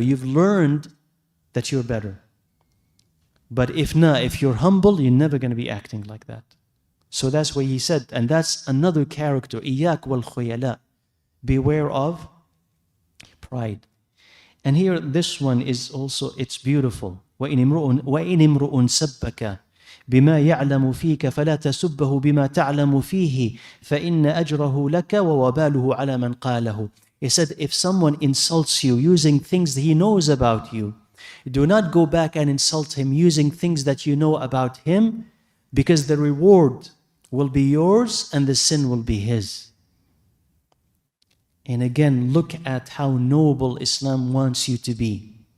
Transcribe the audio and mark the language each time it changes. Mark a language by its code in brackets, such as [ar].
[en] You've learned that you're better. But if not, if you're humble, you're never going to be acting like that. So that's what he said. And that's another character. [ar] إِيَّاكَ وَالْخُيَلَاء. [en] Beware of pride. And here, this one is also, it's beautiful. [ar] وَإِنِ امْرُؤٌ سَبَّكَ بما يعلم فيك فلا تسبه بما تعلم فيه فإن أجره لك ووباله على من قاله. [en] He said, if someone insults you using things that he knows about you, do not go back and insult him using things that you know about him, because the reward will be yours and the sin will be his. And again, look at how noble Islam wants you to be.